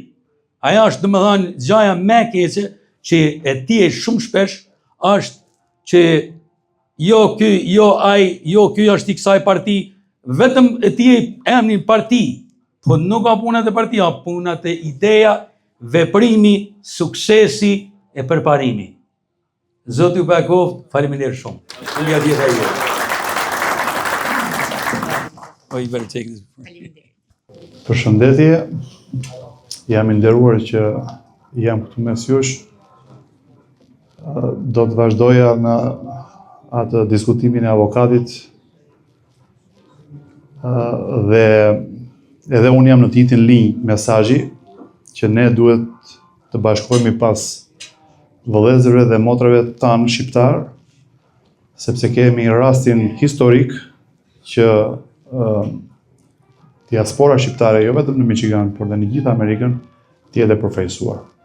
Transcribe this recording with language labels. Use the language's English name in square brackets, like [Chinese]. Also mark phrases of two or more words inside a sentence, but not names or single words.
[Albanian] Aja është domethënë gjaja më e keqe që e tie shumë shpesh është që jo ky, jo ai, jo ky është i kësaj parti, vetëm e tie emrin parti, po nuk ka punat e partia, punat e ideja, veprimi, suksesi e përparimi. Zoti ju bekoft, faleminderit shumë. Unë tjetër ai. [English] Oh, you better take this. [Albanian] Përshëndetje, jam i nderuar që jam këtu mes jush. Do të vazhdoja në atë diskutimin e avokatit dhe edhe unë jam në të njëjtin linjë mesazhi që ne duhet të bashkohemi pas vëllezërve dhe motrave tanë shqiptar, sepse kemi rastin historik që diaspora shqiptare, jo vetëm në Michigan, por dhe në gjithë Amerikën, të jetë përfaqësuar.